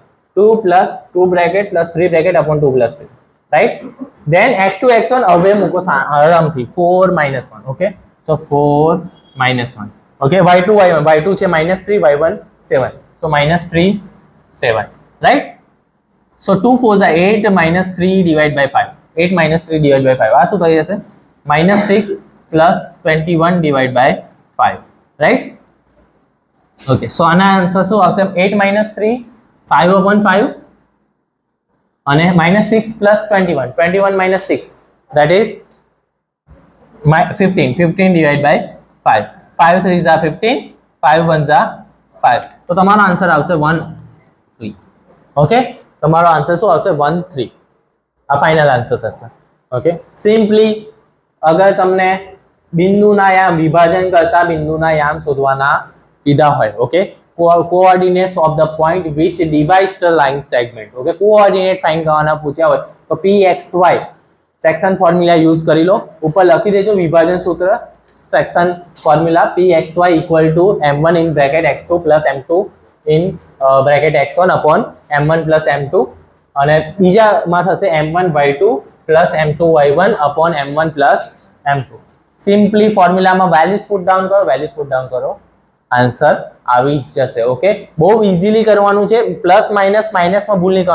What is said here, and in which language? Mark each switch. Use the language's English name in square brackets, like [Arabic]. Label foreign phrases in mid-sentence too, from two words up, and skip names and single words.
[English] 2 plus 2 bracket plus 3 bracket upon 2 plus 3, right? [Gujarati] ધેન x2 x1 હવે મૂકો આરામથી 4 - 1. [English] okay, so 4 - 1. okay, y2 y1, y2 છે -3, y1 7, so -3 7, right? So 2 4s are 8 - 3 divided by 5. 8 - 3 divided by 5. [Gujarati] આ શું થઈ જશે? [English] -6 plus 21 divided by 5. Right? Okay. So [Gujarati] આના આન્સર શું આવશે? 8 - 3 5/5 અને -6 plus 21. [English] 21 - 6. That is 15. 15 divided by 5. 5 3s are 15. 5 1s are 5. [Gujarati] તો તમારો આન્સર આવશે 1 3. Okay? તમારો આન્સર શું આવશે? 1 3. આ ફાઇનલ આન્સર થશે. [English] okay, simply [Gujarati] અગર તમને બિંદુના યામ, વિભાજન કરતા બિંદુના યામ શોધવાના કીધા હોય, ઓકે, [English] coordinates of the point which divides the line segment. [Gujarati] ઓકે, [English] coordinate find [Gujarati] કરવાના પૂછ્યા હોય તો pxy [English] section formula use [Gujarati] કરી લો. ઉપર લખી દેજો વિભાજન સૂત્ર, [English] section formula pxy = m1 in bracket x2 plus m2 in bracket x1 upon m1 plus m2 [Gujarati] અને બીજામાં થશે [English] m1 y2 plus m2 y1 upon m1 plus m2. [Gujarati] સિમ્પલી ફોર્મ્યુલામાં [English] values put down [Gujarati] કરો, આન્સર આવી જ જશે. ઓકે, બહુ ઇઝીલી કરવાનું છે. [English] plus minus, [Gujarati] માઇનસમાં ભૂલ નહીં કરવાનું.